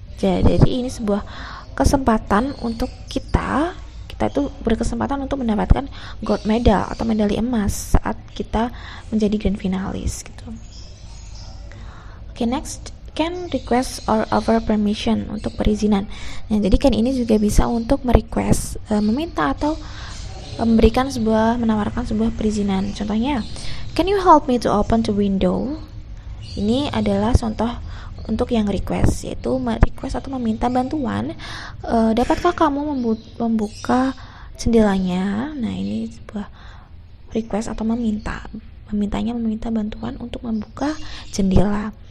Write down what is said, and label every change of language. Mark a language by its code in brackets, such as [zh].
[id] Jadi ini sebuah kesempatan untuk kita itu berkesempatan untuk mendapatkan gold medal atau medali emas saat kita menjadi grand finalis gitu. [en] Okay, next, can request or offer permission, [id] untuk perizinan. Nah, jadi kan ini juga bisa untuk merequest, meminta atau menawarkan sebuah perizinan. Contohnya, [en] can you help me to open the window? [id] Ini adalah contoh untuk yang request, yaitu request atau meminta bantuan. Dapatkah kamu membuka jendelanya? Nah, ini sebuah request atau meminta bantuan untuk membuka jendela.